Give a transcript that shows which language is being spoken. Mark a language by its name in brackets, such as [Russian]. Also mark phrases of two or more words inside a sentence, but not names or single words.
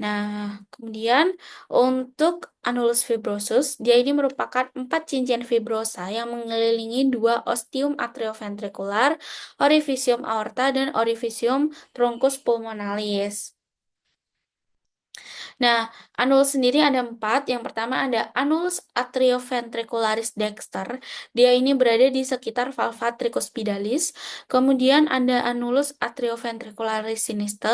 [Indonesian] Nah, kemudian untuk anulus fibrosus, dia ini merupakan 4 cincin fibrosa yang mengelilingi dua ostium atrioventrikular, orifisium aorta, dan orifisium truncus pulmonalis. Nah, anulus sendiri ada 4. Yang pertama ada anulus atrioventricularis dexter. Dia ini berada di sekitar valva tricuspidalis. Kemudian ada anulus atrioventricularis sinister.